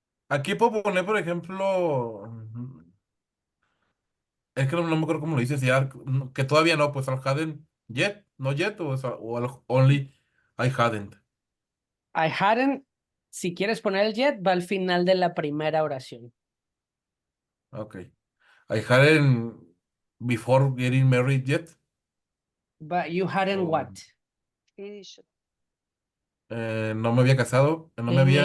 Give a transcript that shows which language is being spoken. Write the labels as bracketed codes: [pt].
[es] Aquí puedo poner, por ejemplo, es que no me acuerdo cómo lo dice, si que todavía no, pues al [en] hadn't yet, [es] no yet, o al [en] only I hadn't. I hadn't, [es] si quieres poner el yet, va al final de la primera oración. [en] Okay. I hadn't before getting married yet. But you hadn't what? Finish. [es] No me había casado, no me había.